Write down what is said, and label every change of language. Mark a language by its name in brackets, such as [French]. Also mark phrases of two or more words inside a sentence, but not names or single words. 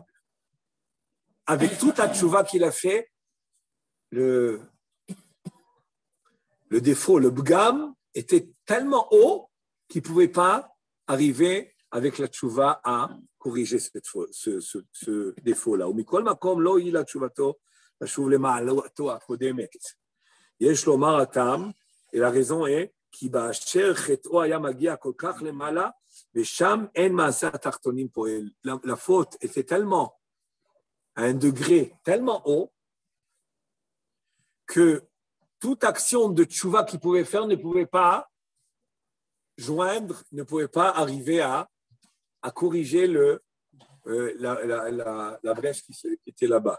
[French] Avec toute la tchouva qu'il a fait, le défaut, le bgam, était tellement haut qu'il ne pouvait pas arriver avec la tchouva à corriger ce défaut-là. [Hebrew] ומכל מקום לא הועילה תשובתו לשוב למעלתו הקודמת. יש לומר הטעם, [French] et la raison est [Hebrew] כי באשר חטאו היה מגיע כל כך למעלה, ושם אין מעשה התחתונים פועל. [French] La faute était tellement à un degré tellement haut que toute action de tchouva qu'il pouvait faire ne pouvait pas joindre, ne pouvait pas arriver à corriger la brèche qui était là-bas.